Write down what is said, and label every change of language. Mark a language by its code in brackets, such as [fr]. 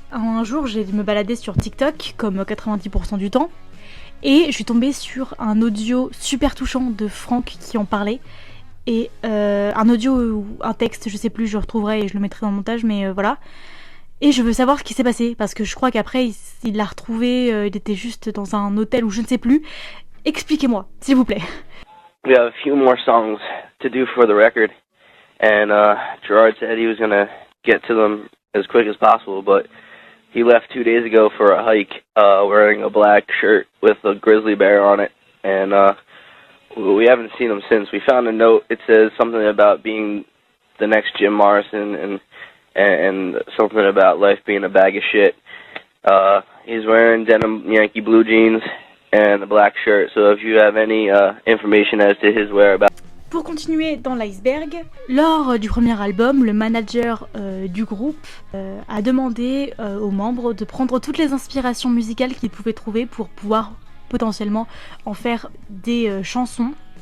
[fr] Un jour, j'ai me baladé sur TikTok, comme 90% du temps, et je suis tombée sur un audio super touchant de Frank qui en parlait. Et un audio ou un texte, je sais plus, je le retrouverai et je le mettrai dans le montage, mais voilà. Et je veux savoir ce qui s'est passé, parce que je crois qu'après, il l'a retrouvé, il était juste dans un hôtel ou je ne sais plus. Expliquez-moi, s'il vous plaît. [en] We have a few more songs to do for the record, and Gerard said he was going to get to them as quick as possible, but he left 2 days ago for a hike wearing a black shirt with a grizzly bear on it, and we haven't seen him since. We found a note. It says something about being the next Jim Morrison and something about life being a bag of shit. He's wearing denim Yankee blue jeans and a black shirt. So if you have any information as to his whereabouts. [fr] Pour continuer dans l'iceberg, lors du premier album, le manager du groupe a demandé aux membres de prendre toutes les inspirations musicales qu'ils pouvaient trouver pour pouvoir potentiellement en faire des chansons.